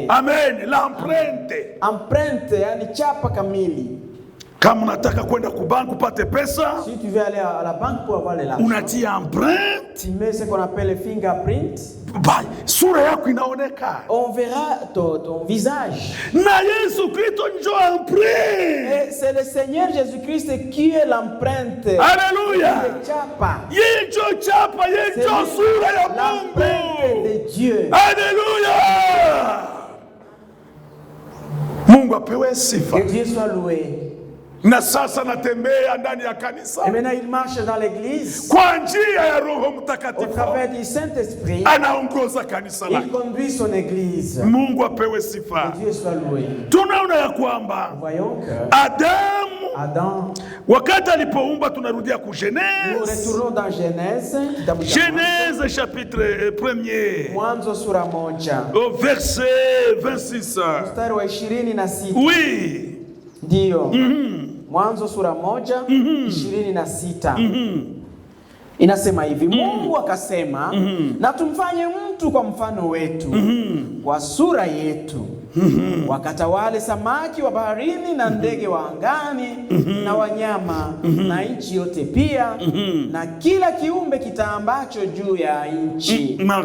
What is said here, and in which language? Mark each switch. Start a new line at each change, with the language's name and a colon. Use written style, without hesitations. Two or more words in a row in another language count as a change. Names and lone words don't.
French: Amen. L'empreinte.
Swahili: Empreinte, yani chapa kamili. Kama unataka kwenda kubanki upate pesa,
French: si tu veux aller à la banque pour avoir l'argent,
Swahili: unatia empreinte,
French: tu mets ce qu'on appelle le fingerprint.
Swahili: Sura yako inaonekana.
French: On verra ton visage.
Swahili: Na Yesu Kristo ndio empreinte.
French: Et c'est le Seigneur Jésus-Christ qui est l'empreinte. Alléluia.
Swahili: Yeye ndio chapa, yeye ndio sura ya Mungu.
French: L'empreinte de Dieu. Alléluia.
Swahili: Mungu apewe sifa.
French: Que Dieu soit loué.
Swahili: Na sasa natembea ndani ya kanisa.
French: Et maintenant il marche dans l'église.
Swahili: Kwa njia ya Roho Mtakatifu.
French: Au travers du Saint-Esprit.
Swahili: Anaongoza kanisa lake.
French: Il conduit son église.
Swahili: Mungu apewe sifa.
French: Que Dieu soit loué.
Swahili: Tunaona ya kwamba
French: voyons que
Swahili: Adam wakati alipoumba, tunarudia ku Genèse.
French: Nous retournons dans Genèse. Genèse chapitre 1er.
Swahili: Mwanzo sura moja.
French: Au verset 26.
Swahili: Mstari wa 26.
French: Oui.
Swahili: Ndio. Mwanzo sura 1:26. Inasema hivi, Mungu akasema, na tumfanye mtu kwa mfano wetu, kwa sura yetu, wakatawale samaki wa baharini na ndege wa angani na wanyama na nchi yote pia na kila kiumbe kitaambacho juu ya nchi.